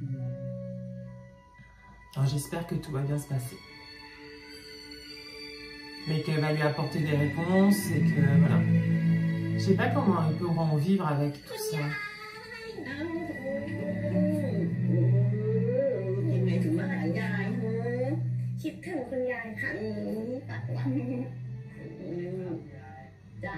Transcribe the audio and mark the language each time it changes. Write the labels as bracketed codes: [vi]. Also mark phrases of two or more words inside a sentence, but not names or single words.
[fr] Alors j'espère que tout va bien se passer. Mais qu'elle va lui apporter des réponses et que voilà. Je sais pas comment ils pourront vivre avec tout ça. [th] ยังไงถึงมาหายายฮะคิดถึงคุณยายค่ะตัดวันจ้า